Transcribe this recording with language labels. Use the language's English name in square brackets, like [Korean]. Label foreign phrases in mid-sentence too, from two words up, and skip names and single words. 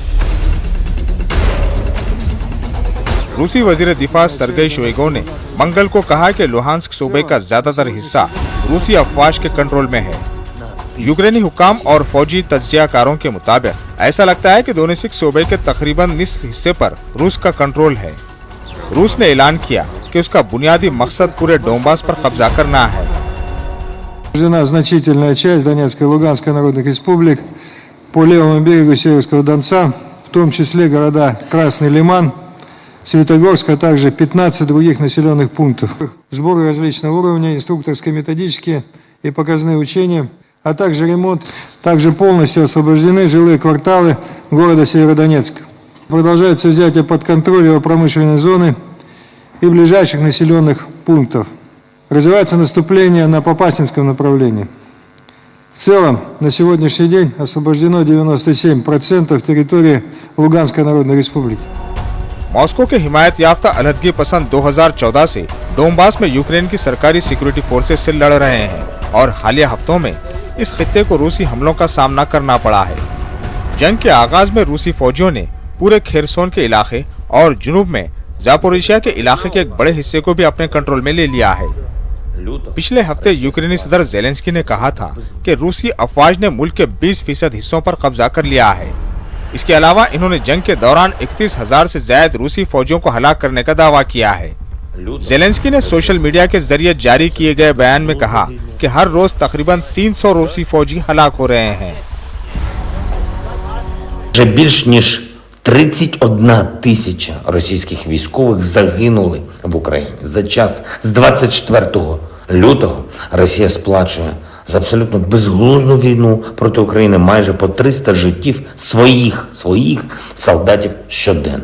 [Urdu] روسی وزیر دفاع سرگئی شوئیگو نے منگل کو کہا کہ لوہانسک صوبے کا زیادہ تر حصہ روسی افواج کے کنٹرول میں ہے. یوکرینی حکام اور فوجی تجزیہ کاروں کے مطابق ایسا لگتا ہے کہ دونیتسک صوبے کے تقریباً نصف حصے پر روس کا کنٹرول ہے. روس نے اعلان کیا کہ اس کا بنیادی مقصد پورے ڈونباس پر قبضہ کرنا ہے. [Russian] Значительная часть Донецкой и Луганской народных республик по левому берегу Северского Донца, в том числе города Красный Лиман, Светогорск, а также 15 других населенных пунктов. Сборы различного уровня, инструкторско-методические и показные учения, а также ремонт. Также полностью освобождены жилые кварталы города Северодонецка. Продолжается взятие под контроль его промышленной зоны и ближайших населенных пунктов. Развивается наступление на Попасинском направлении. В целом, на сегодняшний день освобождено 97% территории Луганской Народной Республики. [Urdu] ماسکو کے حمایت یافتہ علیحدگی پسند 2014 سے ڈونباس میں یوکرین کی سرکاری [English] security forces [Urdu] سے لڑ رہے ہیں اور حالیہ ہفتوں میں اس خطے کو روسی حملوں کا سامنا کرنا پڑا ہے. جنگ کے آغاز میں روسی فوجیوں نے پورے خیرسون کے علاقے اور جنوب میں زاپوریژیا کے علاقے کے ایک بڑے حصے کو بھی اپنے کنٹرول میں لے لیا ہے. پچھلے ہفتے یوکرینی صدر زیلنسکی نے کہا تھا کہ روسی افواج نے ملک کے 20% حصوں پر قبضہ کر لیا ہے. اس کے علاوہ انہوں نے جنگ کے دوران 31,000 سے زیادہ روسی فوجیوں کو ہلاک کرنے کا دعویٰ کیا ہے. زیلنسکی نے [English] social media [Urdu] کے ذریعے جاری کیے گئے بیان میں کہا کہ ہر روز تقریباً 300 روسی فوجی ہلاک ہو رہے ہیں. [Ukrainian] Вже більш ніж 31 тисяча російських військових загинули в Україні. За час з 24 лютого Росія сплачує за абсолютно безглузду війну проти України майже по 300 життів своїх солдатів щоденно.